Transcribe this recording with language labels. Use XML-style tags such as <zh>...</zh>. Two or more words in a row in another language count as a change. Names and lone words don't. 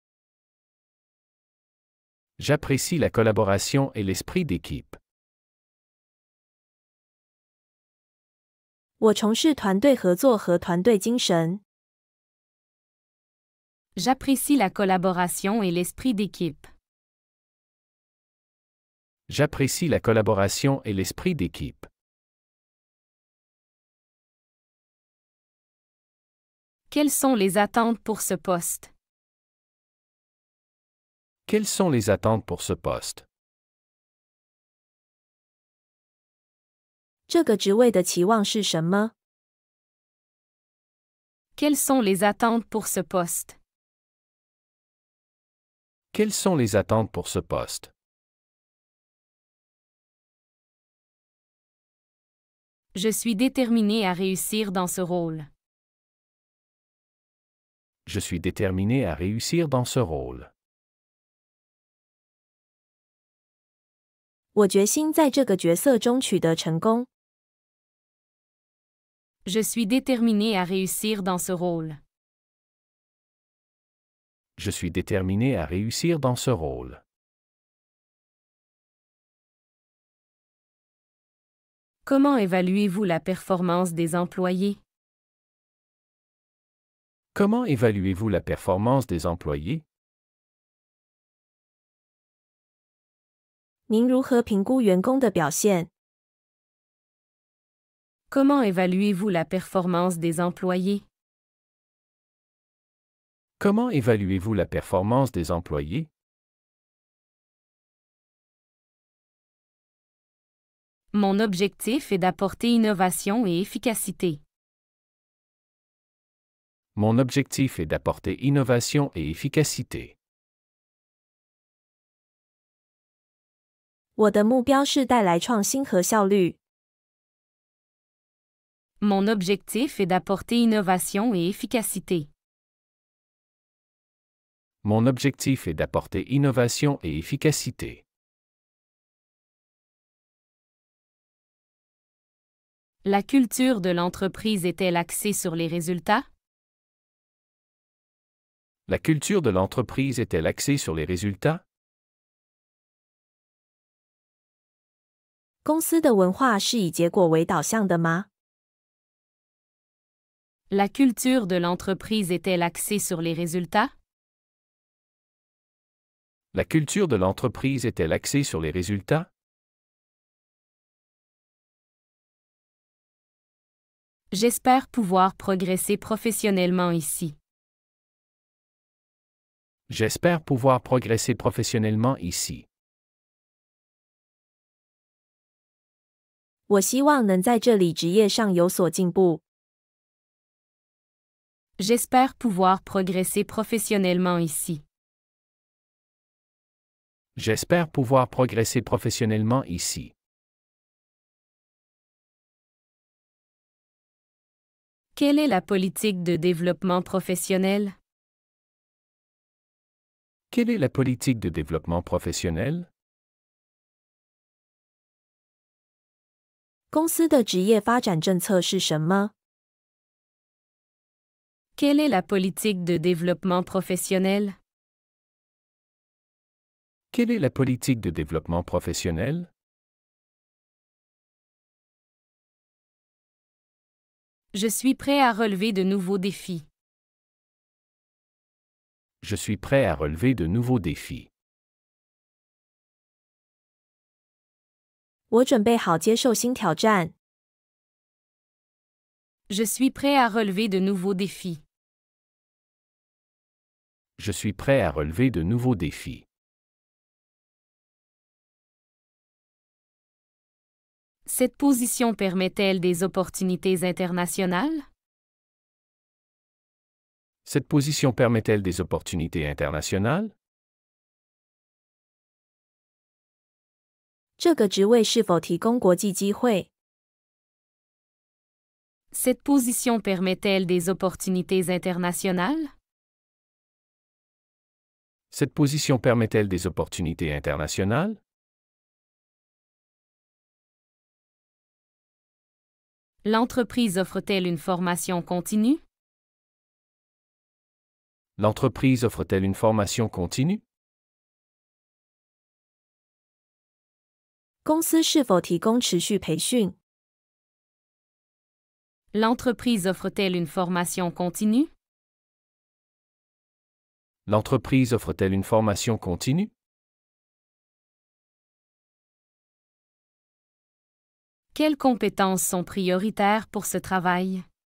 <fr>J'apprécie la collaboration et l'esprit d'équipe.</fr> <zh>我从事团队合作和团队精神。</zh> <fr>J'apprécie la collaboration et l'esprit d'équipe. J'apprécie la collaboration et l'esprit d'équipe. Quelles sont les attentes pour ce poste? Quelles sont les attentes pour ce poste?</fr> <zh>这个职位的期望是什么？</zh> <fr>Quelles sont les attentes pour ce poste? Quelles sont les attentes pour ce poste? Je suis déterminé à réussir dans ce rôle. Je suis déterminé à réussir dans ce rôle.</fr> <zh>我决心在这个角色中取得成功。</zh> <fr>Je suis déterminé à réussir dans ce rôle. Je suis déterminé à réussir dans ce rôle. Comment évaluez-vous la performance des employés? Comment évaluez-vous la performance des employés?</fr> <zh>您如何评估员工的表现？</zh> <fr>Comment évaluez-vous la performance des employés? Comment évaluez-vous la performance des employés? Mon objectif est d'apporter innovation et efficacité. Mon objectif est d'apporter innovation et efficacité.</fr> <zh>我的目标是带来创新和效率。</zh> <fr>Mon objectif est d'apporter innovation et efficacité. Mon objectif est d'apporter innovation et efficacité. La culture de l'entreprise est-elle axée sur les résultats? La culture de l'entreprise est-elle axée sur les résultats?</fr> <zh>公司的文化是以结果为导向的吗？</zh> <fr>La culture de l'entreprise est-elle axée sur les résultats? La culture de l'entreprise est-elle axée sur les résultats? J'espère pouvoir progresser professionnellement ici. J'espère pouvoir progresser professionnellement ici.</fr> <zh>我希望能在这里职业上有所进步。</zh> <fr>J'espère pouvoir progresser professionnellement ici. J'espère pouvoir progresser professionnellement ici. Quelle est la politique de développement professionnel? Quelle est la politique de développement professionnel?</fr> <zh>公司的职业发展政策是什么？</zh> <fr>Quelle est la politique de développement professionnel? Quelle est la politique de développement professionnel? Je suis prêt à relever de nouveaux défis. Je suis prêt à relever de nouveaux défis.</fr> <zh>我准备好接受新挑战。</zh> <fr>Je suis prêt à relever de nouveaux défis. Je suis prêt à relever de nouveaux défis. Cette position permet-elle des opportunités internationales? Cette position permet-elle des opportunités internationales?</fr> <zh>这个职位是否提供国际机会？</zh> <fr>Cette position permet-elle des opportunités internationales? Cette position permet-elle des opportunités internationales? L'entreprise offre-t-elle une formation continue? L'entreprise offre-t-elle une formation continue?</fr> <zh>公司是否提供持续培训？</zh> <fr>L'entreprise offre-t-elle une formation continue? L'entreprise offre-t-elle une formation continue? Quelles compétences sont prioritaires pour ce travail?</fr>